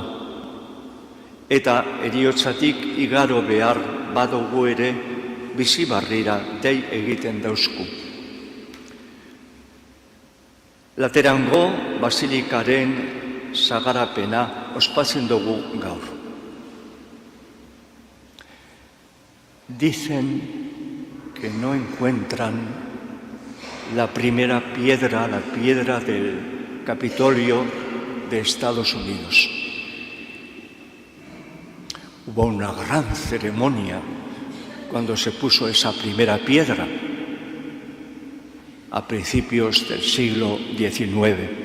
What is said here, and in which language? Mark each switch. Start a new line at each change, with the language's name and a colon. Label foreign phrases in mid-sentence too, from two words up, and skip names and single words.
Basque: Eta heriotzatik igaro behar badugu ere bizi barrira dei egiten dauzku. Laterango basilikaren sagarapena ospatzen dugu gaur.
Spanish: Dicen que no encuentran la primera piedra, la piedra del Capitolio de Estados Unidos. Hubo una gran ceremonia cuando se puso esa primera piedra a principios del siglo XIX.